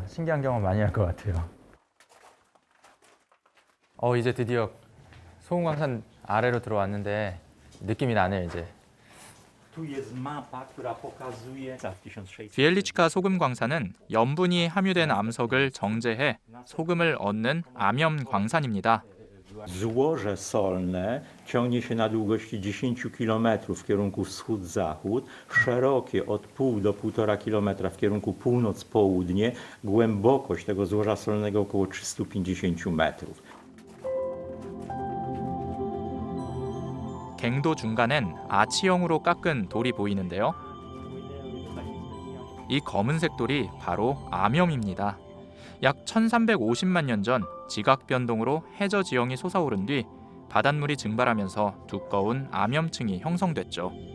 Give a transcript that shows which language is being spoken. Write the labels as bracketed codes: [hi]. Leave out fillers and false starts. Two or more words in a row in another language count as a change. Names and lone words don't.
[ko] 신기한 경험 많이 할 것 같아요. 이제 드디어 소금광산 아래로 들어왔는데 느낌이 나네요, 이제. 비엘리치카 소금광산은 염분이 함유된 암석을 정제해 소금을 얻는 암염 광산입니다. [pl] Złoże solne ciągnie się na długości 10 km w kierunku wschód-zachód, szerokie od pół do 1,5 km w kierunku północ-południe, głębokość tego złoża solnego około 350 metrów. [ko] 갱도 중간엔 아치형으로 깎은 돌이 보이는데요. 이 검은색 돌이 바로 암염입니다. 약 1350만 년 전 지각 변동으로 해저 지형이 솟아오른 뒤 바닷물이 증발하면서 두꺼운 암염층이 형성됐죠.